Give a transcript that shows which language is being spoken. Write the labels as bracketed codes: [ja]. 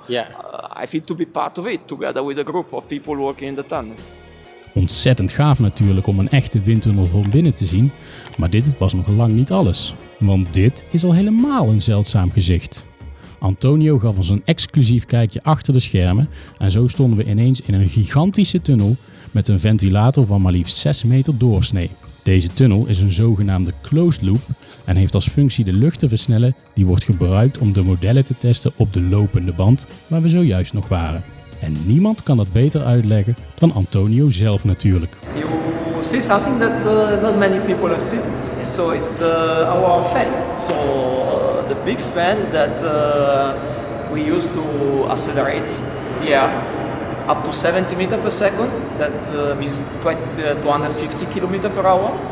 [en] I feel to be part of it, together with a group of people working in the tunnel. [nl] Ontzettend gaaf natuurlijk om een echte windtunnel van binnen te zien, maar dit was nog lang niet alles. Want dit is al helemaal een zeldzaam gezicht. Antonio gaf ons een exclusief kijkje achter de schermen en zo stonden we ineens in een gigantische tunnel met een ventilator van maar liefst 6 meter doorsnee. Deze tunnel is een zogenaamde closed loop en heeft als functie de lucht te versnellen die wordt gebruikt om de modellen te testen op de lopende band waar we zojuist nog waren. En niemand kan dat beter uitleggen dan Antonio zelf natuurlijk. [en] You see something that not many people have seen. So it's our fan. So the big fan that we use to accelerate the air up to 70 meters per second. That means 250 kilometers per hour.